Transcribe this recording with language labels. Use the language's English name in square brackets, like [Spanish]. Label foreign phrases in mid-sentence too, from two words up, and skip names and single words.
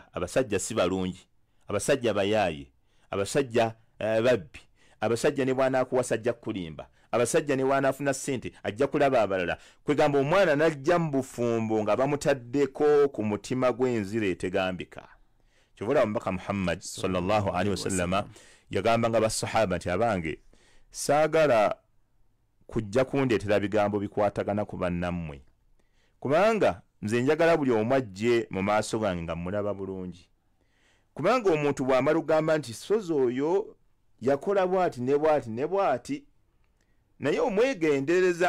[Ganda] Abasajja si balungi, abasajja bayaaye, abasajja babbi, abasajja ne bw'anaakuwasa ajja kulimba, abasajja ne bw'anaafuna ssente ajja kulaba abalala. Kwegamba omwana n'ajja mu bufumbo nga bamutaddeko ku mutima gw'enzira etegambika. Kyovula omubaka Muhammad [Arabic] صلى الله عليه وسلم [Ganda] yagamba nga basahaba nti abange saagala kujja kundeetera bigambo bikwatagana ku bannammwe, kubanga nze njagala buli omu ajje mu maaso gange nga mulaba bulungi. Kubanga omuntu bw'amala ogamba nti sozi oyo yakola bw'ati ne bw'ati ne bw'ati, naye omwegendereza.